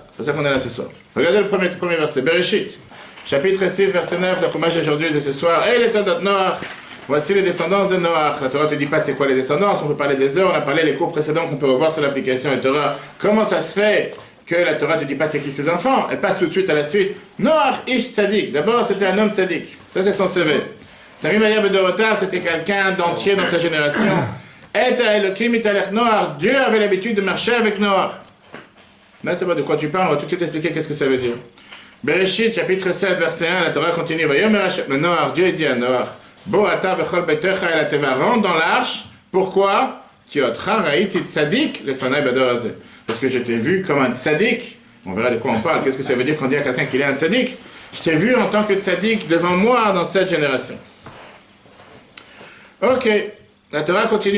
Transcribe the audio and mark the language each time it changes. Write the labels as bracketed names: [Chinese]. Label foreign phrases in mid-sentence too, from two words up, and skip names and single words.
[French] C'est pour ça qu'on est là ce soir. Regardez le premier verset, Bereshit, chapitre 6, verset 9, le fromage d'aujourd'hui de ce soir. Et les [Hebrew] תולדות נח, [French] voici les descendants de Noach. La Torah ne te dit pas c'est quoi les descendants, on peut parler des heures, on a parlé les cours précédents qu'on peut revoir sur l'application de Torah. Comment ça se fait que la Torah ne te dit pas c'est qui ses enfants. Elle passe tout de suite à la suite. [Hebrew] נח איש צדיק. [French] D'abord, c'était un homme tzadik. Ça, c'est son CV. [Hebrew] תמים היה בדורותיו, [French] c'était quelqu'un d'entier dans sa génération. [Hebrew] את האלהים התהלך נח. [French] Dieu avait l'habitude de marcher avec Noach. Là, c'est pas de quoi tu parles. On va tout de suite expliquer qu'est-ce que ça veut dire. Bereshit, chapitre 7, verset 1, la Torah continue. [Hebrew] ויאמר השם נח. [French] Dieu dit à Noach, [Hebrew] בא אתה וכל ביתך אל התבה. [French] Rentre dans l'arche. Pourquoi? Parce que je t'ai vu comme un tzaddik. On verra de quoi on parle. Qu'est-ce que ça veut dire quand on dit à quelqu'un qu'il est un tzaddik? Je t'ai vu en tant que tzaddik devant moi dans cette génération. Ok. La Torah continue.